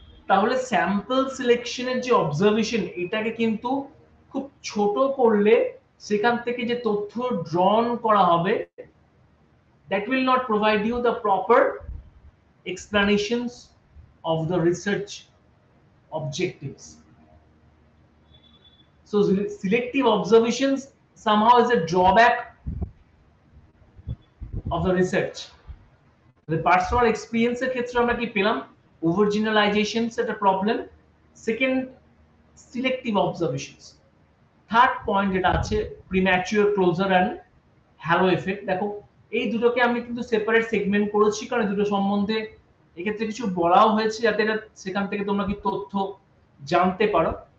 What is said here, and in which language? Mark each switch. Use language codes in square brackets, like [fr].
[bn] তাহলে স্যাম্পল সিলেকশনের যে অবজারভেশন, এটাকে কিন্তু খুব ছোট করলে সেখান থেকে যে তথ্য ড্রন করা হবে [en] that will not provide you the proper explanations of the research objectives. So selective observations somehow is a drawback of the research. [bn] The personal experience এর ক্ষেত্রে আমরা কি পেলাম, over generalizations একটা problem, second selective observations, third point যেটা আছে premature closure and hello effect. দেখো এই দুটোকে আমি কিন্তু সেপারেট সেগমেন্ট করেছি, কারণ দুটো সম্বন্ধে এক্ষেত্রে কিছু বলাও হয়েছে যাতে সেখান থেকে তোমরা কি তথ্য জানতে পারো।